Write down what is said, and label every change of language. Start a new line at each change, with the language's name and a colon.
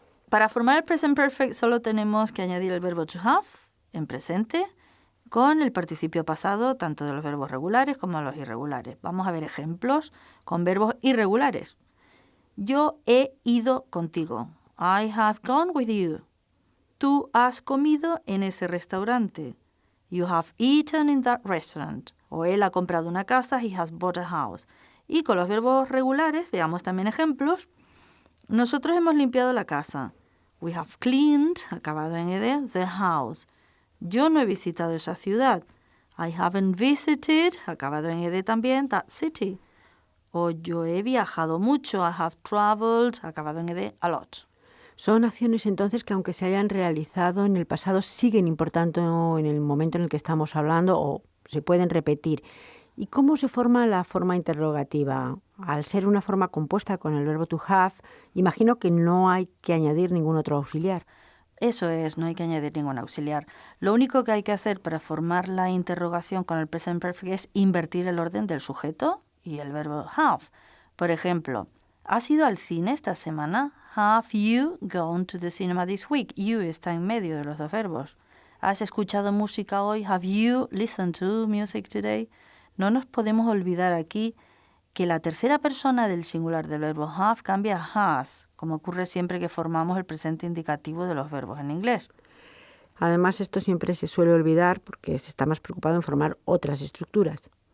Spanish: Para formar el present perfect solo tenemos que añadir el verbo to have en presente con el participio pasado, tanto de los verbos regulares como de los irregulares. Vamos a ver ejemplos con verbos irregulares. Yo he ido contigo.
English: I have gone with you.
Spanish: Tú has comido en ese restaurante.
English: You have eaten in that restaurant.
Spanish: O él ha comprado una casa.
English: He has bought a house.
Spanish: Y con los verbos regulares, veamos también ejemplos. Nosotros hemos limpiado la casa.
English: We have cleaned,
Spanish: acabado en ed,
English: the house.
Spanish: Yo no he visitado esa ciudad.
English: I haven't visited,
Spanish: acabado en ed también,
English: that city.
Spanish: O yo he viajado mucho.
English: I have traveled,
Spanish: acabado en ed,
English: a lot.
Spanish: Son acciones entonces que aunque se hayan realizado en el pasado siguen importando en el momento en el que estamos hablando o se pueden repetir. ¿Y cómo se forma la forma interrogativa? Al ser una forma compuesta con el verbo to have, imagino que no hay que añadir ningún otro auxiliar. Eso es, no hay que añadir ningún auxiliar. Lo único que hay que hacer para formar la interrogación con el present perfect es invertir el orden del sujeto y el verbo have. Por ejemplo, ¿has ido al cine esta semana?
English: Have you gone to the cinema this week?
Spanish: You está en medio de los dos verbos. ¿Has escuchado música hoy?
English: Have you listened to music today?
Spanish: No nos podemos olvidar aquí que la tercera persona del singular del verbo have cambia a has, como ocurre siempre que formamos el presente indicativo de los verbos en inglés. Además, esto siempre se suele olvidar porque se está más preocupado en formar otras estructuras.